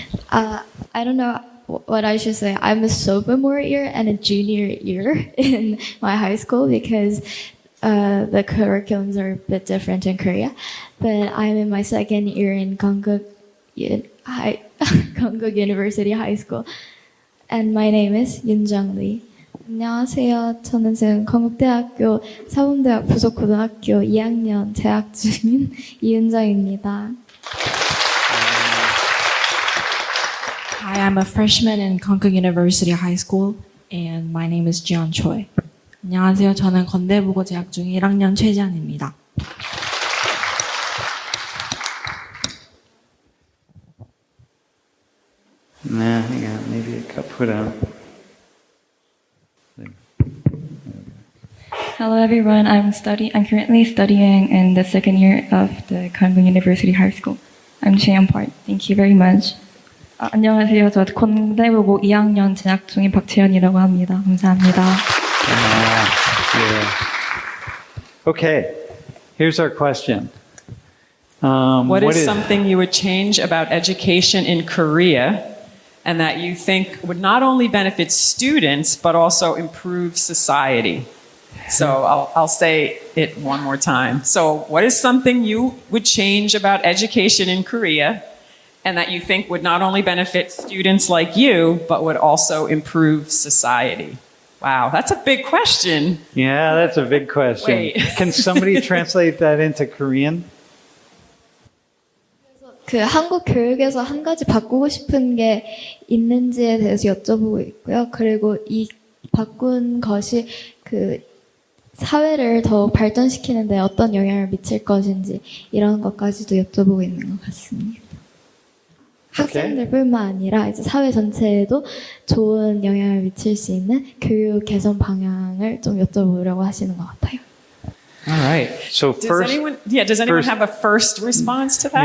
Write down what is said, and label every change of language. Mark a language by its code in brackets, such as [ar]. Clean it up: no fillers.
[en] I don't know what I should say. I'm a sophomore year and a junior year in my high school because the curriculums are a bit different in Korea. But I'm in my 2nd year in Konkuk High, Konkuk University High School. And my name is 윤정 Lee. [ko] 안녕하세요. 저는 지금 건국대학교 사범대학 부속고등학교 2학년 재학 중인 이윤정입니다. [en] Hi, I'm a freshman in Konkuk University High School, and my name is Jian Choi. [ko] 안녕하세요. 저는 건대부고 재학 중 1학년 최지안입니다. [en] Nah, hang on. Maybe it got put on. Hello everyone. I'm currently studying in the second year of the Konkuk University High School. I'm Cheon Park. Thank you very much. [ko] 안녕하세요. 저 건대부고 2학년 재학 중인 박채연이라고 합니다. 감사합니다. [en] Yeah. Okay, here's our question. What is something you would change about education in Korea and that you think would not only benefit students but also improve society? So I'll say it one more time. So what is something you would change about education in Korea and that you think would not only benefit students like you but would also improve society? Wow, that's a big question. Yeah, that's a big question. Wait. Can somebody translate that into Korean? [ko] 그 한국 교육에서 한 가지 바꾸고 싶은 게 있는지에 대해서 여쭤보고 있고요. 그리고 이 바꾼 것이 그 사회를 더 발전시키는데 어떤 영향을 미칠 것인지 이런 것까지도 여쭤보고 있는 것 같습니다. 학생들뿐만 아니라 이제 사회 전체에도 좋은 영향을 미칠 수 있는 교육 개선 방향을 좀 여쭤보려고 하시는 것 같아요. [en] All right. So Does anyone have a first response to that?